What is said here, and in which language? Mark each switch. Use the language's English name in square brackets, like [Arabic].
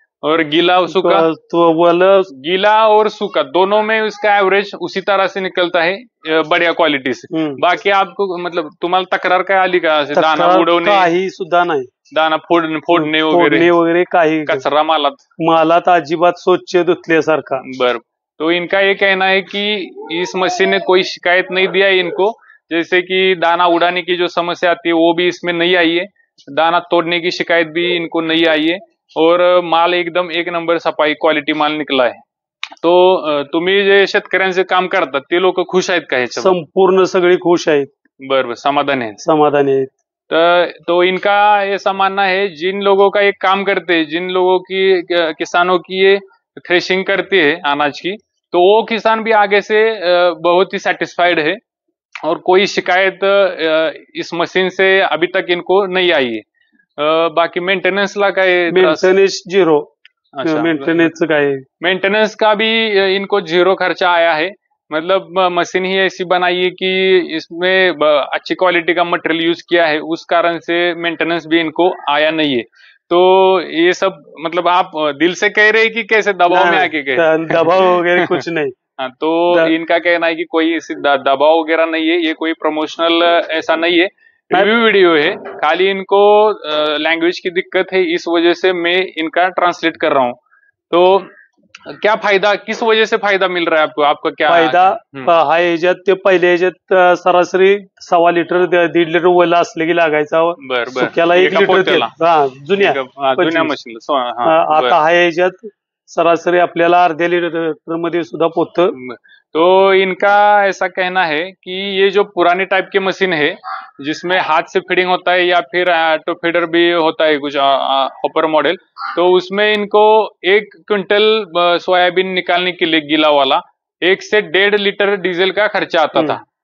[Hindi] और गीला और सूखा, गीला और सूखा दोनों में उसका एवरेज उसी तरह से निकलता है बढ़िया क्वालिटी से। बाकी आपको मतलब [Marathi] तुम्हाला तक्रार काय आली का? दाना उडवणे काही सुद्धा नाही. दाना फोडणे वगैरे काही कचरा मालात अजिबात स्वच्छ धुतल्यासारखा. बरं. [Hindi] तो इनका ये कहना है कि इस मशीन ने कोई शिकायत नहीं दिया है इनको, जैसे कि दाना उड़ाने की जो समस्या आती है वो भी इसमें नहीं आई है, दाना तोड़ने की शिकायत भी इनको नहीं आई है और माल एकदम 1 नंबर सफाई क्वालिटी माल निकला है. [Marathi] तो तुम्ही जे शेतकऱ्यांचे काम करतात ते लोक खुश आहेत का ह्याच्यावर? संपूर्ण सगळे खुश आहेत. बरं, समाधानी आहेत. [Hindi] तो इनका ऐसा मानना है जिन लोगों का ये काम करते हैं, जिन लोगों की किसानों की ये थ्रेशिंग करती है अनाज की, तो वो किसान भी आगे से बहुत ही सेटिस्फाइड है और कोई शिकायत इस मशीन से अभी तक इनको नहीं आई है. [Marathi] बाकी मेंटेनेंस ला काय? मेंटेनेंस 0. मेंटेनेंस काय? [Hindi] मेंटेनेंस का भी इनको 0 खर्चा आया है. मतलब मशीन ही ऐसी बनाई है कि इसमें अच्छी क्वालिटी का मटेरियल यूज किया है, उस कारण से मेंटेनेंस भी इनको आया नहीं है. तो ये सब मतलब आप दिल से कह रहे हैं कि कैसे दबाव में आके कह? दबाव वगैरह कुछ नहीं. हाँ, तो इनका कहना है कि कोई ऐसी दबाव वगैरह नहीं है, ये कोई प्रमोशनल ऐसा नहीं है, रिव्यू वीडियो है. खाली इनको लैंग्वेज की दिक्कत है, इस वजह से मैं इनका ट्रांसलेट कर रहा हूँ. तो क्या फायदा, किस वजह से फायदा मिल रहा है आपको? आपका क्या फायदा? [Marathi] हा याच्यात ते पहिल्या याच्यात सरासरी 1.25 लिटर 1.5 लिटर वला असले की लागायचा. सुक्याला 1 लिटर तेल. जुन्या मशीन. आता हा याच्यात सरासरी आपल्याला 1/2 लिटर मध्ये सुद्धा पोत. [Hindi] तो इनका ऐसा कहना है कि ये जो पुराने टाइप के मशीन है जिसमें हाथ से फीडिंग होता है या फिर ऑटो फीडर भी होता है कुछ हॉपर मॉडल, तो उसमें इनको 1 क्विंटल सोयाबीन निकालने के लिए गीला वाला 1 से 1.5 लीटर डीजल का खर्चा आता था.